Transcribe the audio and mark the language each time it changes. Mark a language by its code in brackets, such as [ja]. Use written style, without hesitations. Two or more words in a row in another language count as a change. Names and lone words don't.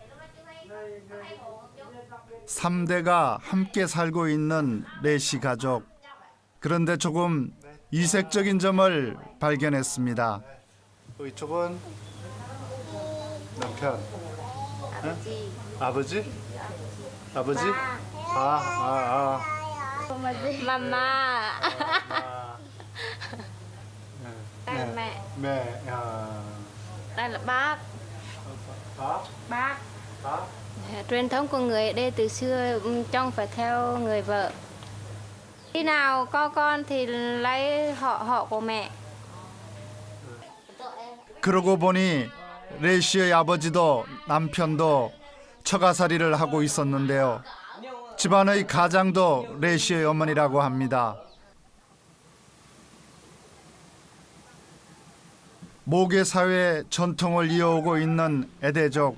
[ko] 3대가 함께 살고 있는 레시 가족. 그런데 조금 이색적인 점을 발견했습니다. 이쪽은 남편. 아버지? 아버지? [vi] mama, đây là [ko] 네. [vi] mẹ, [ko] 네. 아. [vi] đây là bác. [ko] 밥? [vi] Bác. [ko] 밥? [vi] Truyền thống của người ở đây từ xưa trông phải theo người vợ. Khi nào có con thì lấy họ của mẹ. [ko] 그러고 보니 레시의 아버지도 남편도 처가살이를 하고 있었는데요. 집안의 가장도 레시의 어머니라고 합니다. 모계 사회의 전통을 이어오고 있는 에데족.